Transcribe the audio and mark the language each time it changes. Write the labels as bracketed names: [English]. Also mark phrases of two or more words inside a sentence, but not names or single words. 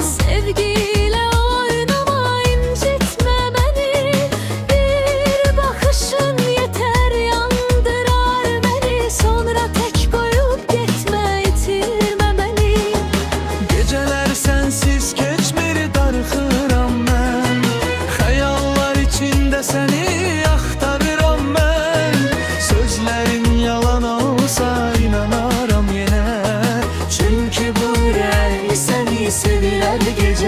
[Turkish] Sevgiyle oynama, incitme beni. Bir bakışın yeter, yandırar beni. Sonra tek koyup gitme, itirme beni. [Azerbaijani] Geceler sensiz geçmir, darxıram mən. Xəyallar içində səni axtarıram mən. Sözlərin yalan olsa inanaram yenə. Çünkü bu ürək səni sevilər gecə.